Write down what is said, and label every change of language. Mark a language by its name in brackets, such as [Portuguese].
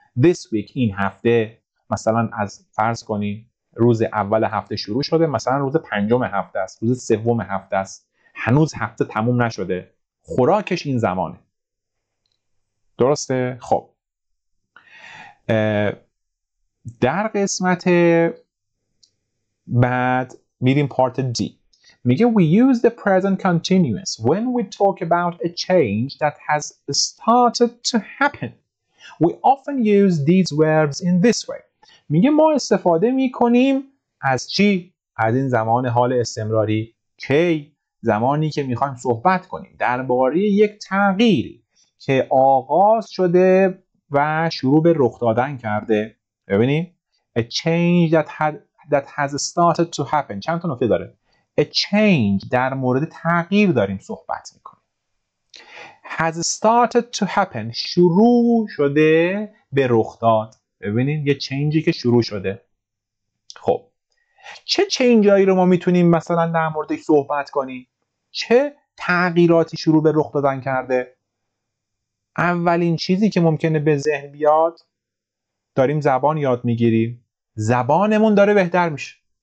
[Persian] this week این هفته، مثلا از فرض کنین روز اول هفته شروع شده، مثلا روز پنجم هفته است، روز سوم هفته است، هنوز هفته تموم نشده، خوراکش این زمانه. درسته؟ خب در قسمت بعد میریم پارت دی. میگه [English] we use the present continuous when we talk about a change that has started to happen. We often use these verbs in this way. [Persian] میگه ما استفاده میکنیم از چی؟ از این زمان حال استمراری. کی؟ زمانی که میخوایم صحبت کنیم درباره یک تغییری که آغاز شده و شروع به رخ دادن کرده. ببینید [English] a change that has started to happen [Persian] چند تا نکته داره. [English] a change [Persian] در مورد تغییر داریم صحبت میکنیم. [English] has started to happen [Persian] شروع شده به رخ داد. ببینید یه چینجی که شروع شده. خب چه چینجایی رو ما میتونیم مثلا در موردش صحبت کنیم؟ چه تغییراتی شروع به رخ دادن کرده؟ اولین چیزی که ممکنه به ذهن بیاد، داریم زبان یاد میگیریم، زبانمون داره بهتر میشه.